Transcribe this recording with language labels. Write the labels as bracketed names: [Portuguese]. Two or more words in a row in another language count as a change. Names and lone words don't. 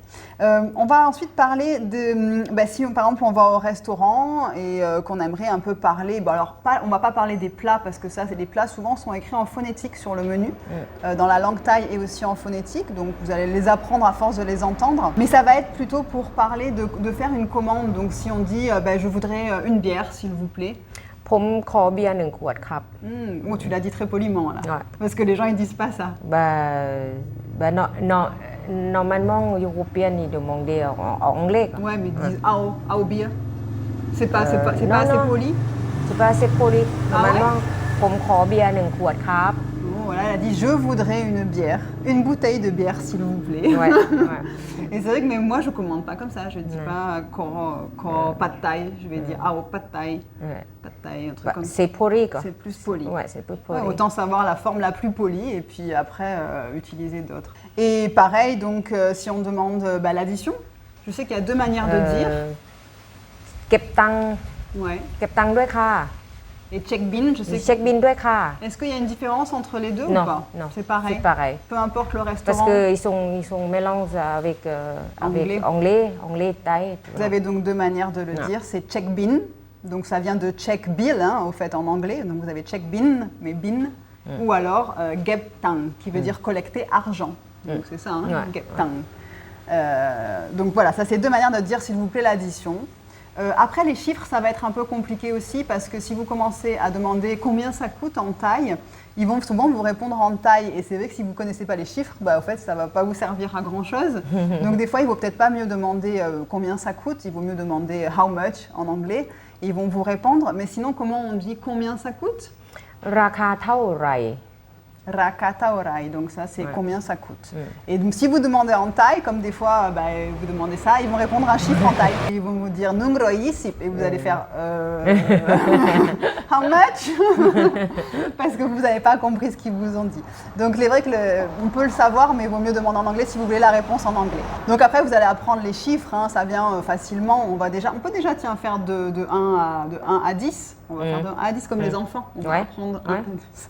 [French] On va ensuite parler de, si par exemple on va au restaurant et qu'on aimerait un peu parler, on va pas parler des plats parce que ça, c'est des plats souvent sont écrits en phonétique sur le menu, dans la langue thaï et aussi en phonétique, donc vous allez les apprendre à force de les entendre. Mais ça va être plutôt pour parler de faire une commande, donc si on dit je voudrais une bière s'il vous plaît. [Thai] ผมขอเบียร์1 ขวดครับ [French] Oh, tu l'as dit très poliment là, Ouais. parce que les gens ils disent pas ça. Normalement, les Européens ils demandent en anglais. Ouais, mais ils disent ao beer. C'est pas non, assez non. poli. C'est pas assez poli. Normalement, Ah ouais? [Thai] ผมขอเบียร์1 ขวดครับ [French] Voilà, elle a dit je voudrais une bière, une bouteille de bière s'il vous plaît. Ouais, ouais. Et c'est vrai que même moi je commande pas comme ça, je dis pas ko pad thai, je vais dire ao pad thai, Ouais. pad thai, un truc comme ça. C'est poli quoi. C'est plus poli. Ouais, c'est plus poli. Ouais, autant savoir la forme la plus polie et puis après utiliser d'autres. Et pareil, donc si on demande l'addition, je sais qu'il y a 2 manières de dire. [Thai] เก็บตังค์ [French] Ouais. [Thai] เก็บตังค์ด้วยค่ะ [French] Et [Thai] เช็คบิล, [French] je sais. [Thai] เช็คบิลด้วยค่ะ [French] Est-ce qu'il y a une différence entre les deux Non, ou pas? non. C'est pareil. C'est pareil. Peu importe le Parce restaurant. qu'ils sont mélangés avec anglais, thaï. Vous avez donc 2 manières de le dire. C'est [Thai] เช็คบิล, [French] donc ça vient de [English] check bill, [French] au fait en anglais. Donc vous avez [Thai] เช็คบิล, [French] mais bin, ou alors [Thai] เก็บตังค์, [French] qui veut dire collecter argent. Donc c'est ça, [Thai] เก็บตังค์. [French] Donc voilà, ça c'est 2 manières de dire s'il vous plaît l'addition. Après les chiffres, ça va être un peu compliqué aussi parce que si vous commencez à demander combien ça coûte en thaï, ils vont souvent vous répondre en thaï et c'est vrai que si vous ne connaissez pas les chiffres, au fait ça ne va pas vous servir à grand chose. Donc des fois il ne vaut peut-être pas mieux demander combien ça coûte, il vaut mieux demander [English] how much [French] en anglais et ils vont vous répondre. Mais sinon comment on dit combien ça coûte? [Thai] ราคาเท่าไหร่ ราคาเท่าไหร่, [French] donc ça c'est combien ça coûte. Et donc si vous demandez en thaï, comme des fois vous demandez ça, ils vont répondre un chiffre en thaï. Ils vont vous dire [Thai] หนึ่งร้อยยี่สิบ [French] et vous allez faire [English] how much [French] parce que vous n'avez pas compris ce qu'ils vous ont dit. Donc c'est vrai que on peut le savoir, mais il vaut mieux demander en anglais si vous voulez la réponse en anglais. Donc après vous allez apprendre les chiffres, ça vient facilement. On peut déjà faire de 1 à 10. On va faire de 1 à 10 comme les enfants. On va apprendre 1 à 10.